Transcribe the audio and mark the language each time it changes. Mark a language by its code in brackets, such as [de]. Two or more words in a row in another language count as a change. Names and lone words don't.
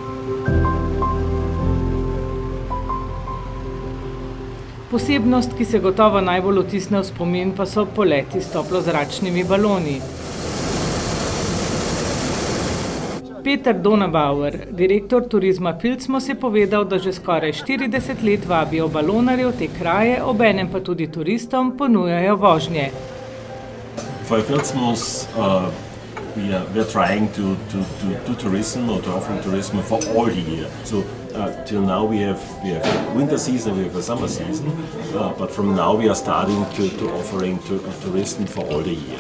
[sl] Posebnost, ki se gotovo najbolj vtisne v spomin, pa so poleti s toplozračnimi baloni. Peter Donabauer, direktor turizma Filzmos, je povedal, da že skoraj 40 let vabijo balonarje v te kraje, obenem pa tudi turistom ponujajo vožnje. [en] For Filzmos, we are trying to do tourism or to offer tourism for all the year. So till now we have winter season, we have a summer season, but from now we are starting to offering tourism for all the year.